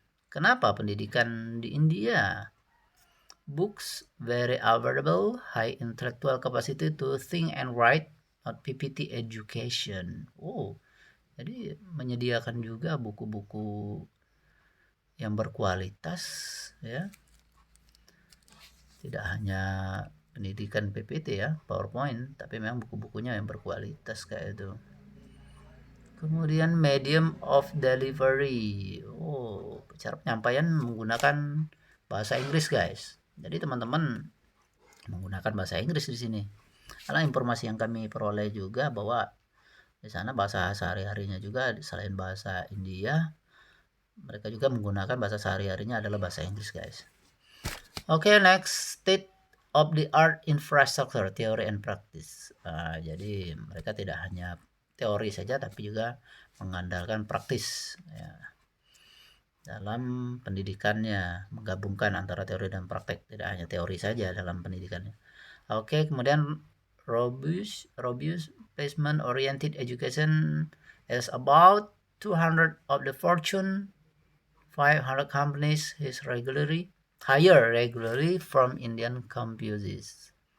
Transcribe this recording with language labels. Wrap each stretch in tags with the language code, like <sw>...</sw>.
<id>Kenapa pendidikan di India?</id> <en>Books very available, high intellectual capacity to think and write, not PPT education.</en> <id>Jadi menyediakan juga buku-buku yang berkualitas, ya. Tidak hanya pendidikan PPT ya, PowerPoint, tapi memang buku-bukunya yang berkualitas kayak itu.</id> <en>Kemudian medium of delivery.</en> <id>Cara penyampaian menggunakan bahasa Inggris, guys. Jadi teman-teman menggunakan bahasa Inggris di sini. Karena informasi yang kami peroleh juga bahwa di sana bahasa sehari-harinya juga selain bahasa India, mereka juga menggunakan bahasa sehari-harinya adalah bahasa Inggris, guys.</id> <en>Oke, next, state of the art infrastructure, teori and practice.</en> <id>Jadi mereka tidak hanya teori saja tapi juga mengandalkan praktis ya, dalam pendidikannya, menggabungkan antara teori dan praktek, tidak hanya teori saja dalam pendidikannya. Oke, kemudian</id> <en>robust placement oriented education is about 200 of the Fortune 500 companies is hire regularly from Indian campuses.</en>